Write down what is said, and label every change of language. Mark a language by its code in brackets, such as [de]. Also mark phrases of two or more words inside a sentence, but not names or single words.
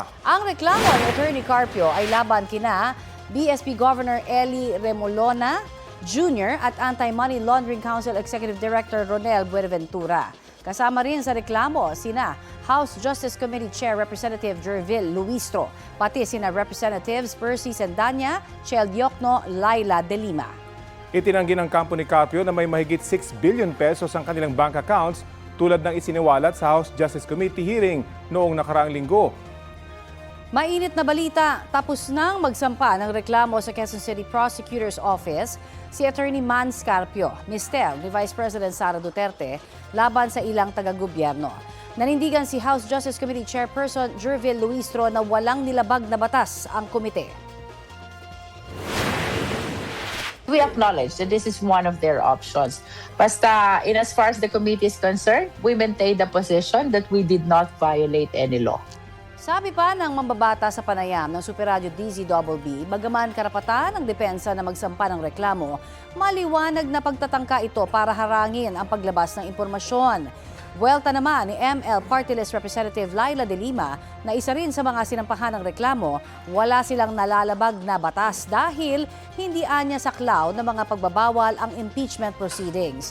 [tl] Ang reklamo ni Attorney Carpio ay laban kina BSP Governor Eli Remolona Jr. at Anti-Money Laundering Council Executive Director Ronel Buenaventura. Kasama rin sa reklamo sina House Justice Committee Chair Representative Jervil Luistro, pati sina Representatives Percy Sendanya, Chel Diokno, Laila De Lima. Itinanggi ng kampo ni Carpio na may mahigit 6 [en] billion pesos [tl] ang kanilang bank accounts tulad ng isiniwalat sa House Justice Committee hearing noong nakaraang linggo. Mainit na balita, tapos nang magsampa ng reklamo sa Quezon City Prosecutor's Office si Attorney Mans Carpio, mister ni Vice President Sara Duterte, laban sa ilang taga-gobyerno. Nanindigan si House Justice Committee Chairperson Jervil Luistro na walang nilabag na batas ang komite. [en] We acknowledge that this is one of their options. Basta, in as far as the committee is concerned, we maintain the position that we did not violate any law. [tl] Sabi pa ng mambabata sa panayam ng Superradyo DZBB, bagaman karapatan ng depensa na magsampa ng reklamo, maliwanag na pagtatangka ito para harangin ang paglabas ng impormasyon. Buwelta naman ni ML Party List Representative Laila De Lima na isa rin sa mga sinampahan ng reklamo, wala silang nalalabag na batas dahil hindi anya saklaw ng mga pagbabawal ang impeachment proceedings.